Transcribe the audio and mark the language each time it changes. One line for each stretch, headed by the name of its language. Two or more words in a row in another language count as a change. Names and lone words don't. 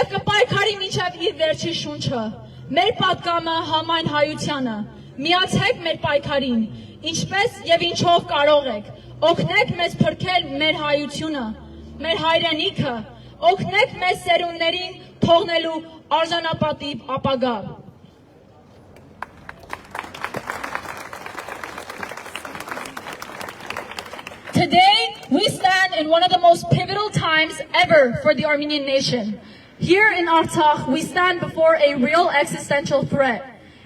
Armenian: կպայքարի մինչև իր վերջի շունչը։ Մեր պատգամը համայն հայությանը, միացեք մեր պայքարին, ինչպես և ինչով կարող եք, օգնեք մեզ փրկել մեր հայությունը, մեր հայրենիքը, օգնեք մեզ սերունդներին թողնելու արժանապատիվ ապագա։
English: Today, we stand in one of the most pivotal times ever for the Armenian nation. Here in Artsakh, we stand before a real existential threat.